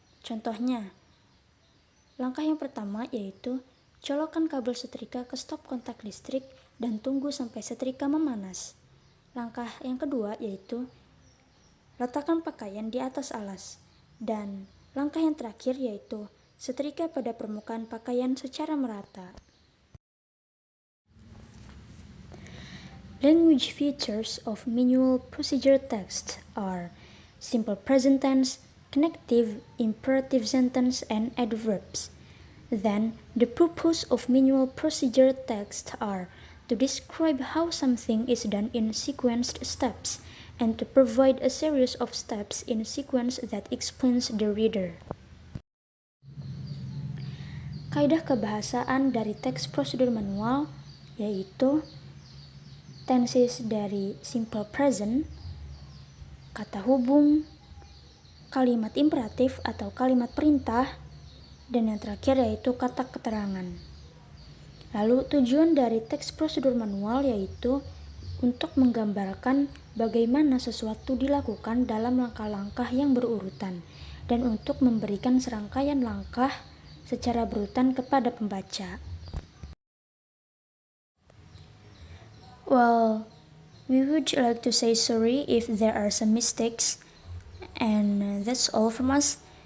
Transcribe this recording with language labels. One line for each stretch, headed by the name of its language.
Indonesian: Contohnya, langkah yang pertama yaitu colokkan kabel setrika ke stop kontak listrik dan tunggu sampai setrika memanas. Langkah yang kedua yaitu letakkan pakaian di atas alas. Dan langkah yang terakhir yaitu setrika pada permukaan pakaian secara merata.
English: Language features of manual procedure text are simple present tense, connective, imperative sentence, and adverbs. Then, the purpose of manual procedure text are to describe how something is done in sequenced steps, and to provide a series of steps in sequence that explains the reader.
Indonesian: Kaidah kebahasaan dari teks prosedur manual yaitu tenses dari simple present, kata hubung, kalimat imperatif atau kalimat perintah, dan yang terakhir yaitu kata keterangan. Lalu tujuan dari teks prosedur manual yaitu untuk menggambarkan bagaimana sesuatu dilakukan dalam langkah-langkah yang berurutan dan untuk memberikan serangkaian langkah secara berurutan kepada pembaca.
English: Well, we would like to say sorry if there are some mistakes, and that's all from us.